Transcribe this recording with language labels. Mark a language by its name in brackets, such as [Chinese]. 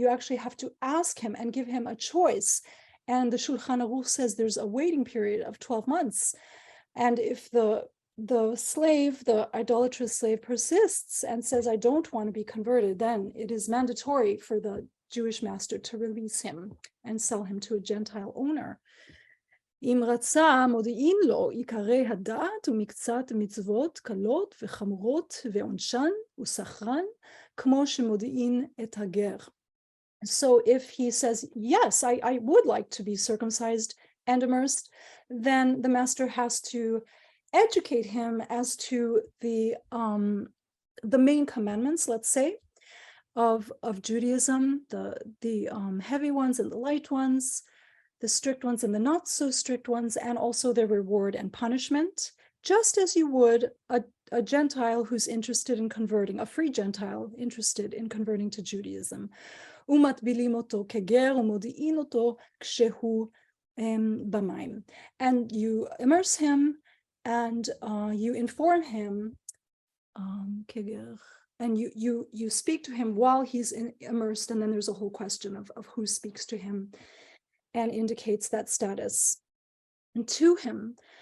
[English] You actually have to ask him and give him a choice. And the Shulchan Aruch says there's a waiting period of 12 months. And if the slave, the idolatrous slave, persists and says, I don't want to be converted, then it is mandatory for the Jewish master to release him and sell him to a Gentile owner. [Hebrew] אם רצה מודיעין לו עיקרי הדעת ומקצת מצוות קלות וחמורות ועונשן ושכרן כמו שמודיעין את הגר. [English] So if he says, yes, I would like to be circumcised and immersed, then the master has to educate him as to the main commandments, let's say, of Judaism, the heavy ones and the light ones, the strict ones and the not so strict ones, and also their reward and punishment, just as you would a Gentile who's interested in converting, a free Gentile interested in converting to Judaism. [Hebrew] ומטבילים אותו כגר ומודיעין אותו כשהוא במים. [English] And you immerse him and you inform him כגר. And you speak to him while he's immersed, and then there's a whole question of who speaks to him and indicates that status to him.